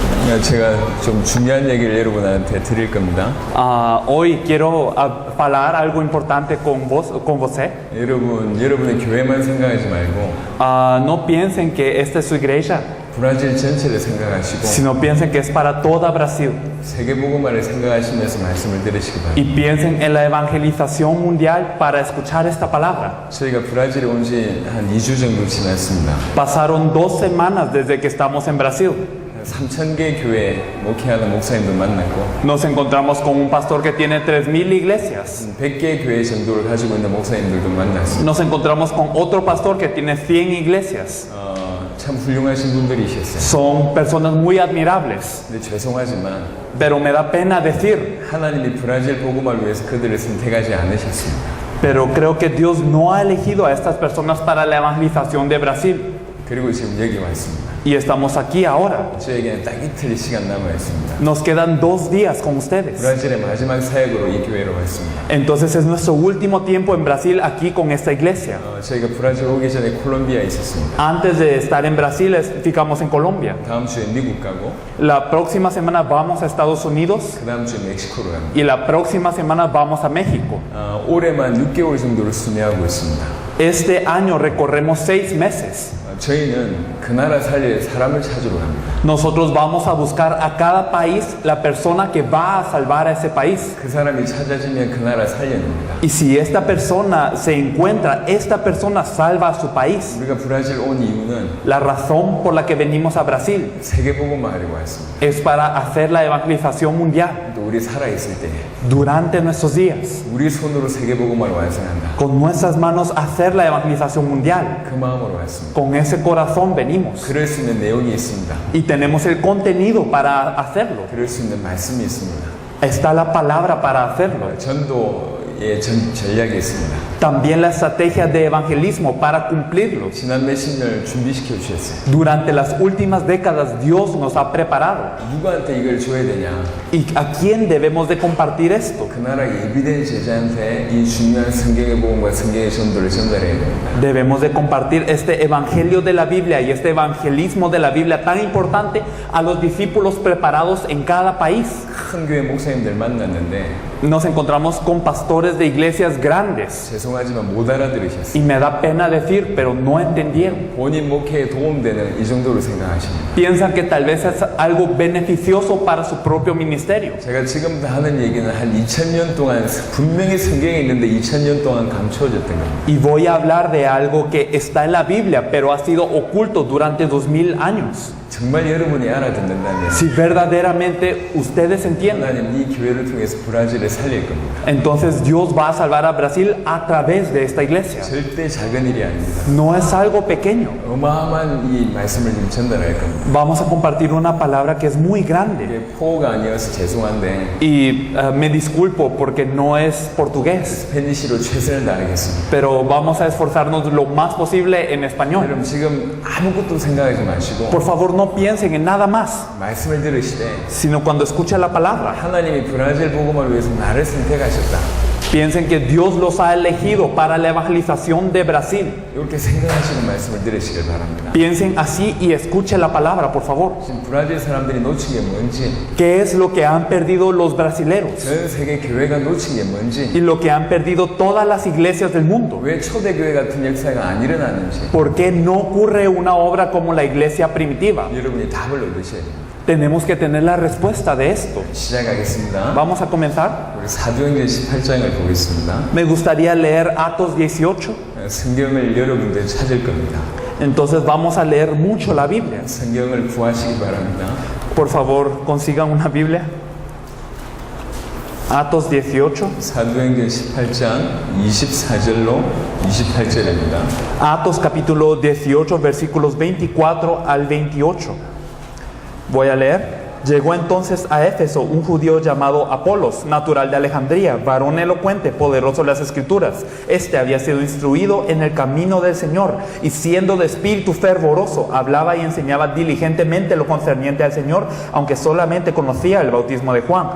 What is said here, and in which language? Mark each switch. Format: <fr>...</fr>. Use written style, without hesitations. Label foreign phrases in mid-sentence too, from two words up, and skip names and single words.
<ko>제가 좀 중요한 얘기를 여러분한테 드릴 겁니다.</ko> <es>Hoy quiero hablar algo importante con você.</es> <ko>여러분의 교회만 생각하지 말고</ko> <es>No piensen que esta es su iglesia,</es> <ko>브라질 전체를 생각하시고</ko> <es>sino piensen que es para toda Brasil.</es> <ko>세계복음화를 생각하시면서 말씀을 들으시기</ko> <es>Y</es> <ko>바랍니다.</ko> <es>piensen en la evangelización mundial para escuchar esta palabra.</es> <ko>저희가 브라질에 온 지 한 2주 정도 지났습니다.</ko> <es>Pasaron 2 semanas desde que estamos en Brasil.</es> <ko>3,000개 교회 목회하는 목사님도 만났고</ko> <es>Nos encontramos con un pastor que tiene 3,000 iglesias.</es> <ko>100개 교회 정도를 가지고 있는 목사님들도 만났습니다.</ko> <es>Nos encontramos con otro pastor que tiene 100 iglesias.</es> <ko>참 훌륭하신 분들이셨어요.</ko> <es>Son personas muy admirables.</es> <ko>근데 죄송하지만</ko> <es>Pero me da pena decir,</es> <ko>하나님이 브라질 복음화를 위해서 그들을 선택하지 않으셨습니다.</ko> <es>pero creo que Dios no ha elegido a estas personas para la evangelización de Brasil.</es> <ko>그리고 지금 여기 와 있습니다.</ko> <es>Y estamos aquí ahora.</es> <ko>저에게는 딱 이틀 시간 남아 있습니다.</ko> <es>Nos quedan 2 días con ustedes.</es> <ko>브라질의 마지막 사역으로 이 교회로 왔습니다.</ko> <es>Entonces es nuestro último tiempo en Brasil aquí con esta iglesia.</es> <ko>저희가 브라질 오기 전에 콜롬비아에 있었습니다.</ko> <es>Antes de estar en Brasil, ficamos en Colombia.</es> <ko>다음 주에 미국 가고</ko> <es>La próxima semana vamos a Estados Unidos</es> <ko>그 다음 주에 멕시코로 갑니다.</ko> <es>y la próxima semana vamos a México.</es> <ko>올해만 6개월 정도를 순회하고 있습니다.</ko> <es>Este año recorremos 6 meses.</es> <ko>저희는 그 나라 살릴 사람을 찾으러 갑니다.</ko> <es>Nosotros vamos a buscar a cada país la persona que va a salvar a ese país.</es> <ko>그 사람이 찾아지면 그 나라 살려냅니다.</ko> <es>Y si esta persona se encuentra, esta persona salva a su país.</es> <ko>우리가 브라질 온 이유는</ko> <es>La razón por la que venimos a Brasil</es> <ko>세계복음화 하려고 왔습니다.</ko> <es>es para hacer la evangelización mundial</es> <ko>또 우리 살아있을 때</ko> <es>durante nuestros días.</es> <ko>우리 손으로 세계복음화를 완성한다.</ko> <es>Con nuestras manos hacer la evangelización mundial.</es> <ko>그 마음으로 왔습니다.</ko> <es>Con ese corazón venimos.</es> <ko>그럴 수 있는 내용이 있습니다.</ko> <es>Y tenemos el contenido para hacerlo.</es> <ko>그럴 수 있는 말씀이 있습니다.</ko> <es>Está la palabra para hacerlo.</es> <ko>전도의 전략이 있습니다.</ko> <es>También la estrategia de evangelismo para cumplirlo.</es> <ko>지난 몇십 년을 준비시켜 주셨어요.</ko> <es>Durante las últimas décadas Dios nos ha preparado.</es> <ko>누구한테 이걸 줘야 되냐?</ko> <es>¿Y a quién debemos de compartir esto?</es> <ko>그 나라 예비된 제자한테 이 중요한 성경의 복음과 성경의 전도를 전달해야 됩니다.</ko> <es>Debemos de compartir este evangelio de la Biblia y este evangelismo de la Biblia tan importante a los discípulos preparados en cada país.</es> <ko>큰 교회 목사님들 만났는데</ko> <es>Nos encontramos con pastores de iglesias grandes.</es> <ko>죄송하지만 못 알아들으셨어요.</ko> <es>Y me da pena decir, pero no entendieron.</es> <ko>본인 목회에 도움되는 이 정도로 생각하십니다.</ko> <es>Piensan que tal vez es algo beneficioso para su propio ministerio.</es> <ko>제가 지금 하는 얘기는 한 2000년 동안 분명히 성경에 있는데 2000년 동안 감추어졌던 겁니다.</ko> <es>Y voy a hablar de algo que está en la Biblia, pero ha sido oculto durante 2000 años.</es> <ko>정말 여러분이 알아듣는다면</ko> <es>Si verdaderamente ustedes entienden,</es> <ko>하나님 이 교회를 통해서 브라질을 살릴 겁니다.</ko> <es>entonces Dios va a salvar a Brasil a través de esta iglesia.</es> <ko>절대 작은 일이 아닙니다.</ko> <es>No es algo pequeño.</es> <ko>어마어마한 이 말씀을 좀 전달할 겁니다.</ko> <es>Vamos a compartir una palabra que es muy grande.</es> <ko>이게 포가 아니어서 죄송한데</ko> <es>Y me disculpo porque no es portugués,</es> <ko>스페니시로 최선을 다하겠습니다.</ko> <es>pero vamos a esforzarnos lo más posible en español.</es> <ko>여러분 지금 아무것도 생각하지 마시고</ko> <es>Por favor, no piensen en nada más,</es> <ko>말씀을 들으시되</ko> <es>sino cuando escuchen la palabra,</es> <ko>하나님이 브라질 복음을 위해서 나를 선택하셨다.</ko> <es>piensen que Dios los ha elegido para la evangelización de Brasil.</es> <ko>이렇게 생각하시는 말씀을 들으시길 바랍니다.</ko> <es>Piensen así y escuchen la palabra, por favor.</es> <ko>지금 브라질 사람들이 놓친 게 뭔지,</ko> <es>¿Qué es lo que han perdido los brasileros?</es> <ko>전 세계 교회가 놓친 게 뭔지,</ko> <es>Y lo que han perdido todas las iglesias del mundo.</es> <ko>왜 초대교회 같은 역사가 안 일어나는지</ko> <es>¿Por qué no ocurre una obra como la iglesia primitiva?</es> <ko>여러분이 답을 얻으셔야 됩니다.</ko> <es>Tenemos que tener la respuesta de esto.</es> <ko>시작하겠습니다.</ko> <es>Vamos a comenzar.</es> <ko>우리 사도행전 18장을 보겠습니다.</ko> <es>Me gustaría leer Atos 18.</es> <ko>성경을 여러분들 찾을 겁니다.</ko> <es>Entonces vamos a leer mucho la Biblia.</es> <ko>성경을 구하시기 바랍니다.</ko> <es>Por favor, consigan una Biblia. Atos 18.</es> <ko>사도행전 18장 24절로 28절입니다.</ko> <es>Atos capítulo 18, versículos 24 al 28. Voy a leer. Llegó entonces a Éfeso un judío llamado Apolos, natural de Alejandría, varón elocuente, poderoso en las escrituras. Este había sido instruido en el camino del Señor, y siendo de espíritu fervoroso, hablaba y enseñaba diligentemente lo concerniente al Señor, aunque solamente conocía el bautismo de Juan.</es>